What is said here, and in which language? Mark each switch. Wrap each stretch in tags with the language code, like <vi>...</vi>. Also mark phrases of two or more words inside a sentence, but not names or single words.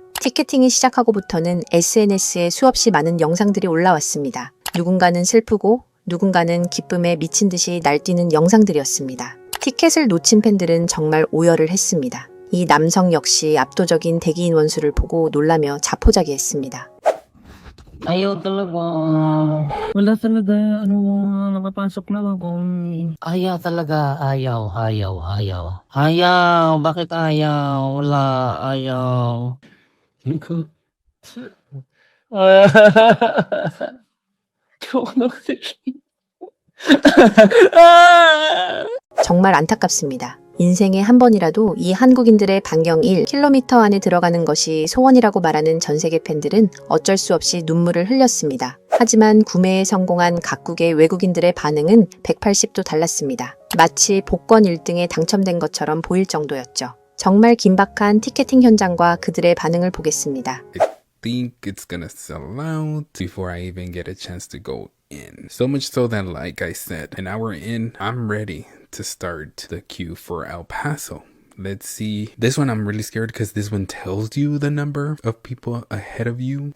<ko>티켓팅이 시작하고부터는 SNS에 수없이 많은 영상들이 올라왔습니다. 누군가는 슬프고 누군가는 기쁨에 미친 듯이 날뛰는 영상들이었습니다. 티켓을 놓친 팬들은 정말 오열을 했습니다. 이 남성 역시 압도적인 대기 인원 수를 보고 놀라며 자포자기했습니다.</ko> <tl>Ayaw talaga. Wala talaga. Nakapasok na ako. Ayaw talaga. Ayaw. Ayaw. Bakit ayaw? Wala. Ayaw.</tl> <ko>정말 안타깝습니다. 인생에 한 번이라도 이 한국인들의 반경 1km 안에 들어가는 것이 소원이라고 말하는 전 세계 팬들은 어쩔 수 없이 눈물을 흘렸습니다. 하지만 구매에 성공한 각국의 외국인들의 반응은 180도 달랐습니다. 마치 복권 1등에 당첨된 것처럼 보일 정도였죠. 정말 긴박한 티켓팅 현장과 그들의 반응을 보겠습니다.</ko> <en>I think it's gonna sell out before I even get a chance to go in. So much so that, like I said, an hour in, I'm ready to start the queue for El Paso. Let's see. This one I'm really scared because this one tells you the number of people ahead of you.</en>